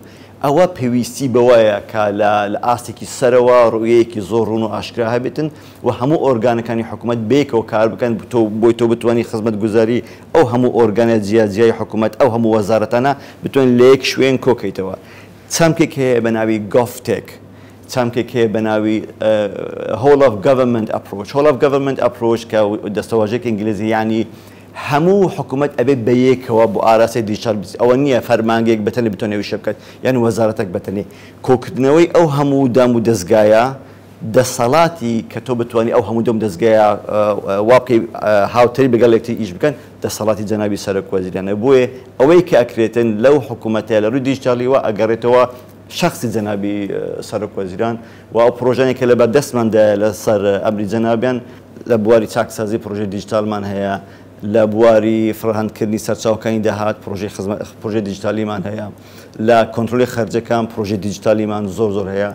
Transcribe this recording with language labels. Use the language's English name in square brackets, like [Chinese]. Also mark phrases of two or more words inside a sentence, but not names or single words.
[Central Kurdish] ئەوە پێویستی بەوەیە کە لە ئاستێکی سەرەوە ڕوویەیەکی زۆر ڕوون و ئاشکرا هەبێتن و هەموو ئۆرگانەکانی حکوومەت بێکەوە کار بکەن بۆی تۆ بتوانانی خزمەت گوزاری ئەو هەموو ئۆرگانە جیاجیای حکوومەت ئەو هەموو وەزارەتانە بتوانین لە یەک شوێن کۆکەیتەوە. چەمکێک هەیە بە ناوی گۆفتێک، چەمکێک هەیە بە ناوی [English] whole of government approach. whole of government approach [Central Kurdish] کە دەستەواژێکی ئینگلیزی یعنی هەموو حکوومەت ئەبێت بە یەکەوە بۆ ئاراسی دیجیتال ئەوە نییە فەرمانگەیەک بەتەنێ بتوانێت ویشە بکات یان وەزارەتێک بەتەنێ کۆکردنەوەی ئەو هەموو دام و دەستگایە دەسەڵاتی کە تۆ بتوانانی ئەو هەموو دەم دەستگایە وا بکەی هاوتەری بەگەڵ یەکتری ئیش بکەن دەسەڵاتی جەنابی سەرۆکوەزیرانە بۆیە ئەوەی کە ئەکرێتن لەو حکوومەتەیە لە ڕووی دیجیتالیەوە ئەگەڕێتەوە شخصی جەنابی سەرۆکوەزیران و ئەو پرۆژانێکە لە بەردەستماندا لەسەر ئەمری جەنابیان لە بواری چاکسازی پرۆژەی دیجیتالمان هەیە، لە بواری فڕەهەندکردنی سەرچاوەکانی داهات پرۆژەی دیجیتالیمان هەیە، لە کۆنتڕۆلی خەرجەکان پرۆژەی دیجیتالیمان زۆر هەیە.